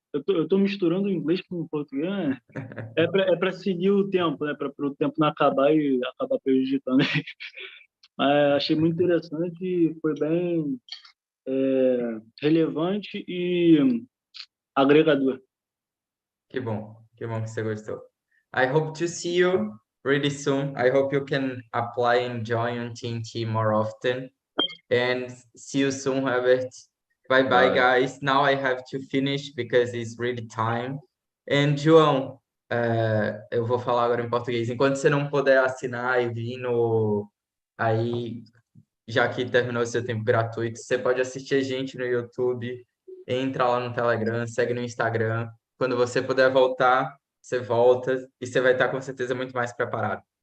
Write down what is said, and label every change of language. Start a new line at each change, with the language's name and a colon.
Portuguese: Eu tô misturando o inglês com o português, né? É para seguir o tempo, né? Para o tempo não acabar e acabar prejudicando. Mas achei muito interessante, foi bem relevante e agregador. Que bom que você gostou.
English: I hope to see you really soon. I hope you can apply and join on TNT more often. And see you soon, Herbert. Bye, guys. Now I have to finish because it's really time.
Portuguese: And João, eu vou falar agora em português. Enquanto você não puder assinar e vir aí, já que terminou o seu tempo gratuito, você pode assistir a gente no YouTube, entra lá no Telegram, segue no Instagram. Quando você puder voltar, você volta e você vai estar com certeza muito mais preparado.